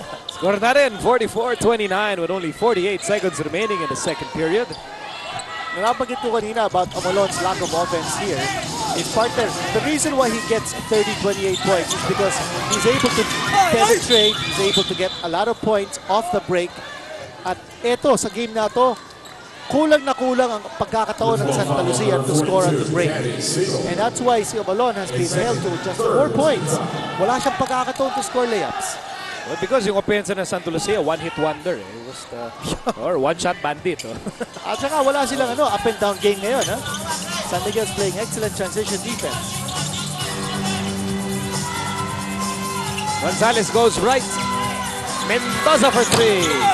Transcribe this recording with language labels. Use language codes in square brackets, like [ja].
[tl] Score na rin, [en] 44-29 with only 48 seconds remaining in the second period. [tl] Nabanggit ko kanina [en] about Omolon's lack of offense here. His partner, the reason why he gets 30-28 points is because he's able to penetrate, he's able to get a lot of points off the break. [tl] At eto, sa game na to, kulang na kulang ang pagkakataon ng Santa Lucia [en] to score on the break. And that's why si Omolon has been held to just 4 points. [tl] Wala siyang pagkakataon [en] to score layups. Well, because yung offense ng Santa Lucia, one-hit wonder. It was or one-shot bandit. [tl] At saka wala silang [en] up and down game [tl] ngayon. [en] San Miguel's playing excellent transition defense. Gonzalez goes right. Mendoza for 3.